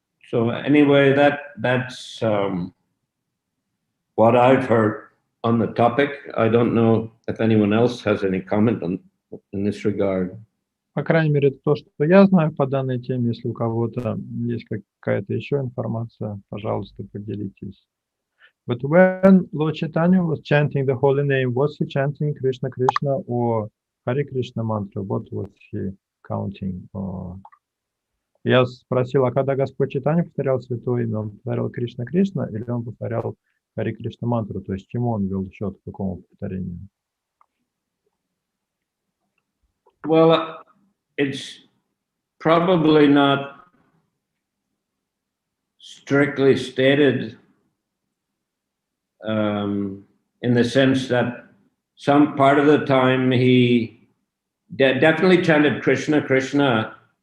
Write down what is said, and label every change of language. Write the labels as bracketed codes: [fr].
[en] So anyway, that's what I've heard on the topic. I don't know if anyone else has any comment in this regard. [ru] По крайней мере, это то, что я знаю по данной теме. Если у кого-то есть какая-то еще информация, пожалуйста, поделитесь. [en] But when Lord Chaitanya was chanting the holy name, was he chanting Krishna Krishna or Hare Krishna mantra? What was he counting? [ru] Я спросил, а когда Господь Чайтанья повторял святое имя, он повторял Кришна Кришна или он повторял Харе Кришна мантру, то есть чему он вел счет, к какому повторению? [en] Well, it's probably not strictly stated in the sense that some part of the time he definitely chanted Krishna Krishna.